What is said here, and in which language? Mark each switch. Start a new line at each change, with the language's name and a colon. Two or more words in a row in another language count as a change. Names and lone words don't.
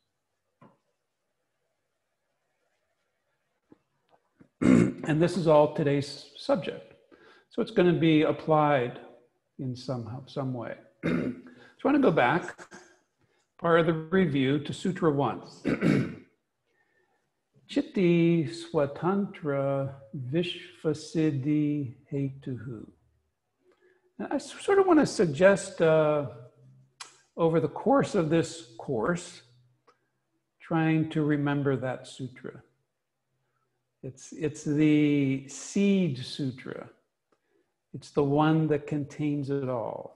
English: And this is all today's subject. So it's going to be applied in some way. So I want to go back, part of the review, to Sutra 1.
Sanskrit: Chitti swatantra vishvasiddhi hetuhu.
English: And I sort of want to suggest over the course of this course, trying to remember that sutra. It's the seed sutra. It's the one that contains it all.